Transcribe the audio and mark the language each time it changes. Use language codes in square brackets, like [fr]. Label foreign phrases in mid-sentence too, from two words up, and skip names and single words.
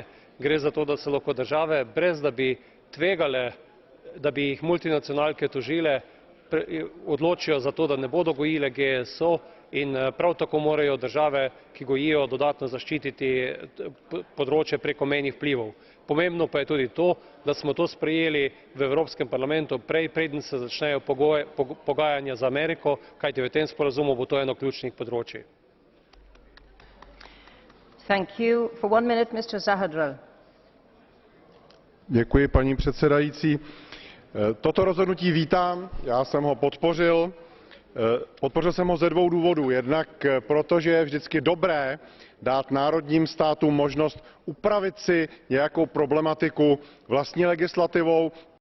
[sl] Gre za to, da se lahko države, brez da bi tvegale, da bi jih multinacionalke tožile, odločijo za to, da ne bodo gojile GSO in prav tako morajo države, ki gojijo, dodatno zaščititi področje prekomejnih vplivov. Pomembno pa je tudi to, da smo to sprejeli v Evropskem parlamentu prej, preden se začnejo pogajanja z Ameriko, kajti v tem sporazumu bo to eno ključnih področij. [cs] Děkuji, paní předsedající. Toto rozhodnutí vítám, já jsem ho podpořil. Podpořil jsem ho ze dvou důvodů. Jednak proto, že je vždycky dobré dát národním státům možnost upravit si nějakou problematiku vlastní legislativou.